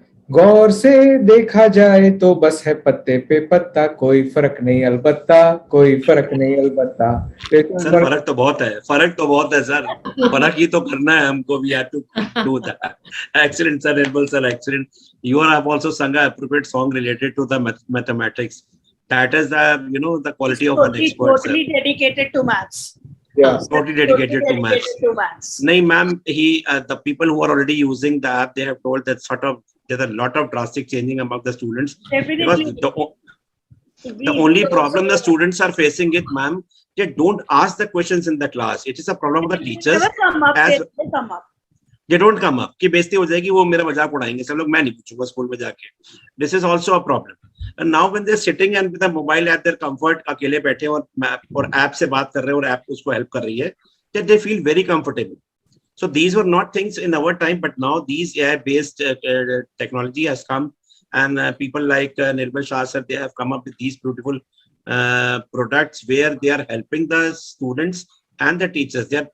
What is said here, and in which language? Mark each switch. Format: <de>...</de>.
<hi>गौर से देखा जाए तो बस है पत्ते पे पत्ता, कोई फर्क नहीं अलबत्ता, कोई फर्क नहीं अलबत्ता. सर फर्क तो बहुत है, फर्क तो बहुत है सर. फर्क ही तो करना है हमको.</hi> <en>We have to do that. Excellent, sir. Nirmal sir, excellent. You have also sung a appropriate song related to the mathematics. That is the quality of an expert, sir. Totally dedicated to maths. Yeah. Totally dedicated to maths. No, ma'am, the people who are already using the app, they have told that there's a lot of drastic changing among the students. Definitely. Because the only problem the students are facing it, ma'am, they don't ask the questions in the class. It is a problem of the teachers. Never come up. As, They come up. they don't come up.</en> <hi>कि बेइज्जती हो जाएगी, वो मेरा मजाक उड़ाएंगे सब लोग, मैं नहीं पूछूंगा स्कूल में जाके.</hi> <en>This is also a problem. And now when they're sitting and with a mobile at their comfort,</en> <hi>अकेले बैठे और ऐप से बात कर रहे हैं और ऐप उसको हेल्प कर रही है,</hi> <en>that they feel very comfortable. So these were not things in our time, but now these AI-based technology has come, and people like Nirmal Shah sir, they have come up with these beautiful products where they are helping the students and the teachers.</en>